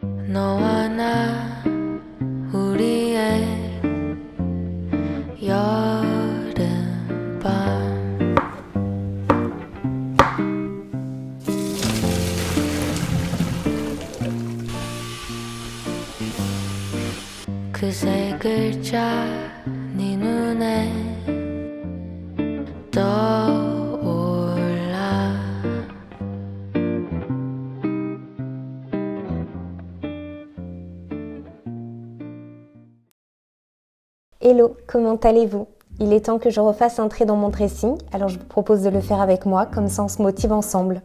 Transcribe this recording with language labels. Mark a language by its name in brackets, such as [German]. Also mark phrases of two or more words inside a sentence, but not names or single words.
[Korean] 너와 나 우리의 여름밤 그 세 글자 네 눈에 떠올라 [French] Hello, comment allez-vous? Il est temps que je refasse un trait dans mon dressing, alors je vous propose de le faire avec moi, comme ça on se motive ensemble.